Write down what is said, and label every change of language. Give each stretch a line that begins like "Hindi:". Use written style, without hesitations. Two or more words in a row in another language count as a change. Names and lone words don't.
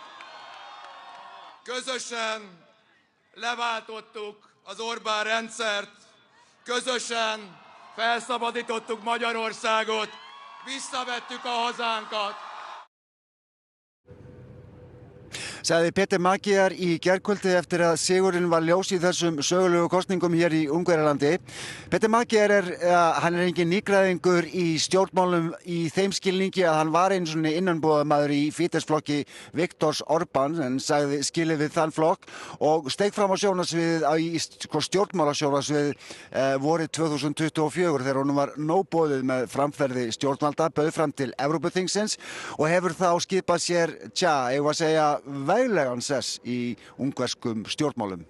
Hungarian: Közösen leváltottuk az Orbán rendszert, közösen felszabadítottuk Magyarországot, visszavettük a hazánkat.
Icelandic: Sagði Peter Magyar í gærkvöldi eftir að sigurinn var ljós í þessum sögulegu kosningum hér í Ungverjalandi. Peter Magyar hann engin nýgræðingur í stjórnmálum í þeim skilningi að hann var einu svona innanbúðarmaður í Fidesz-flokki Viktors Orbán en sagði skilið við þann flokk og steig fram á sjónarsviðið í stjórnmálasjónarsviðið vorið 2024 þegar honum var nóg boðið með framferði stjórnvalda, bauð fram til Evrópuþingsins og hefur þá skipað sér, eigum að segja, veglegan sess í ungverskum stjórnmálum.